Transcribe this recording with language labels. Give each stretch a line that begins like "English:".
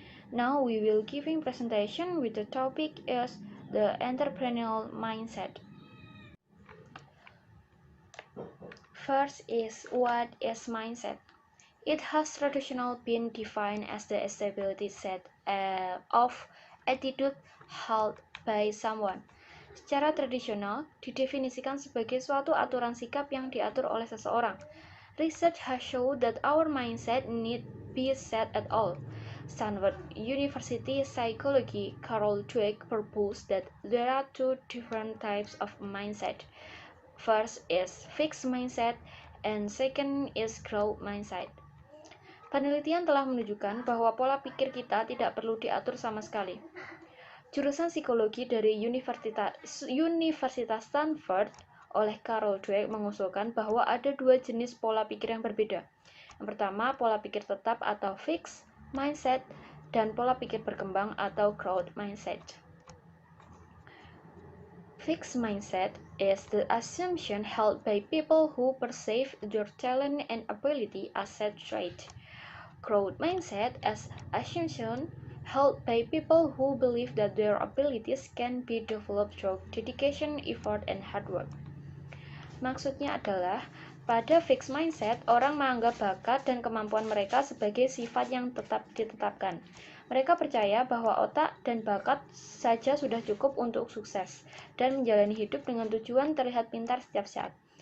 English: Now we will giving presentation with the topic is the entrepreneurial mindset. First is, what is mindset? It has traditionally been defined as the stability set of attitude held by someone.
Indonesian: Secara tradisional, didefinisikan sebagai suatu aturan sikap yang diatur oleh seseorang.
English: Research has shown that our mindset need be set at all. Stanford University Psychology Carol Dweck proposed that there are two different types of mindset. First is fixed mindset and second is growth mindset.
Indonesian: Penelitian telah menunjukkan bahwa pola pikir kita tidak perlu diatur sama sekali. Jurusan psikologi dari Universitas Stanford oleh Carol Dweck mengusulkan bahwa ada dua jenis pola pikir yang berbeda. Yang pertama, pola pikir tetap atau fixed mindset, dan pola pikir berkembang atau growth mindset.
English: Fixed mindset is the assumption held by people who perceive their talent and ability as set trait. Growth mindset is assumption held by people who believe that their abilities can be developed through dedication, effort, and hard work.
Indonesian: Maksudnya adalah, pada fixed mindset, orang menganggap bakat dan kemampuan mereka sebagai sifat yang tetap ditetapkan. Mereka percaya bahwa otak dan bakat saja sudah cukup untuk sukses dan menjalani hidup dengan tujuan terlihat pintar setiap saat.